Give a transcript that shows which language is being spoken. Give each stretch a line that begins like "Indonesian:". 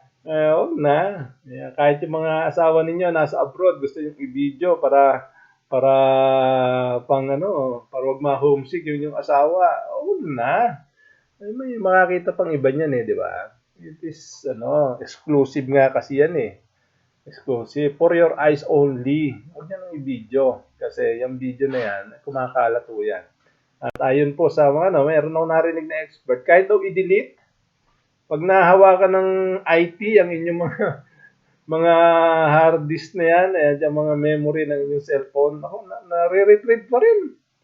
Filipino: Huwag na. Kahit yung mga asawa ninyo nasa abroad, gusto yung i-video para para wag ma-homesick yung asawa. Huwag na. May makakita pang iba niyan di ba?
English: It is exclusive
Filipino: nga kasi yan eh.
English: Exclusive for your eyes only.
Filipino: Huwag niyo nang i-video kasi yung video na yan, kumakalat po yan. At ayon po sa meron akong narinig na expert, kahit daw i-delete, pag nahawakan ng IT ang inyong mga hard disk na yan, yung mga memory ng inyong cellphone, nare-retrieve pa rin.